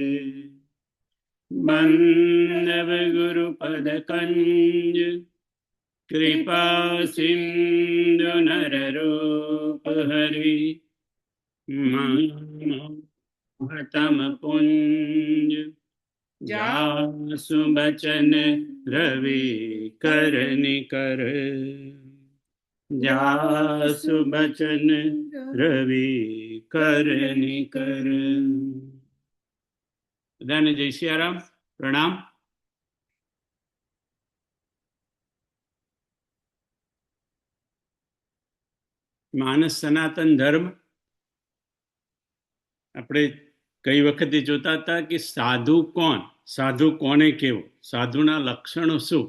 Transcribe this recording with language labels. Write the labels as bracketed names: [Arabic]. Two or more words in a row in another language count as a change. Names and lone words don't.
[Awadhi] बन्धवगुरुपदकञ्ज कृपा सिन्धु नररूपहरि महतम पुंज जासु बचन रवि कर निकर जासु बचन रवि कर निकर। [Gujarati] બધાને જય સિયારામ, પ્રણામ. માનસ સનાતન ધર્મ આપણે કઈ વખતે જોતા હતા કે સાધુ કોણ, સાધુ કોને કેવો, સાધુના લક્ષણો શું.